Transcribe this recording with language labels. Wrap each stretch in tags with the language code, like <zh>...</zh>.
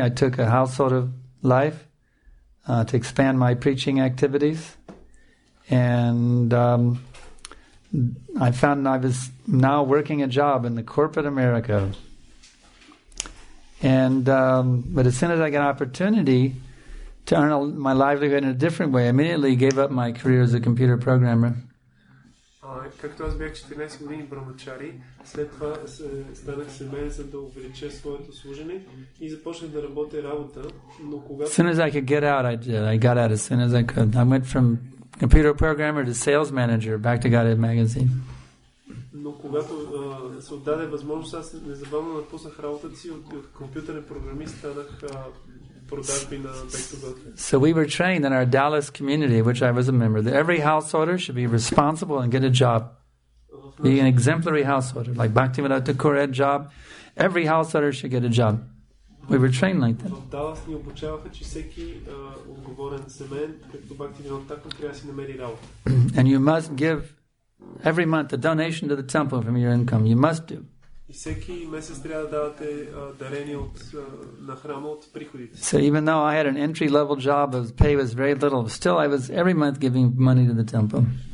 <en>I took a householder life to expand my preaching activities, and I found I was now working a job in the corporate America, and but as soon as I got an opportunity to earn my livelihood in a different way, I immediately gave up my career as a computer programmer.</en> <bg>Както аз бях 14 години брамачари, след това станах семейен, за да увелича своето служене и започнах да работя работа, но когато...</bg> <en>As soon as I could get out, I did. I got out as soon as I could. I went from computer programmer to sales manager back to Godhead magazine.</en> <bg>Но когато се отдаде възможност, аз незабавно напуснах работата си от компютърен програмист, станах продажби на Back to Godhead.</bg> <en>So we were trained in our Dallas community, which I was a member, that every householder should be responsible and get a job. Be an exemplary householder. Like Bhaktivinoda Thakur had job, every householder should get a job. We were trained like that.</en> <bg>В Далас ни обучаваха, че всеки отговорен семейен, както Бхактивинода Тхакур, трябва да си намери работа.</bg> <en>And you must give every month a donation to the temple from your income. You must do.</en> <bg>И всеки месец трябва да давате дарения на храма от приходите.</bg> <en>So even though I had an entry-level job, the pay was very little, still I was every month giving money to the temple.</en>